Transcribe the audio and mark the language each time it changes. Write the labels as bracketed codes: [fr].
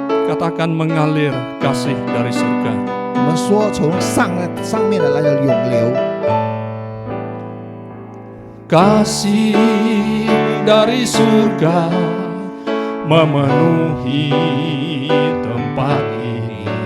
[id] Katakan mengalir kasih dari surga. [zh] 我们说从上面的来的涌流， [id] kasih dari surga memenuhi tempat ini.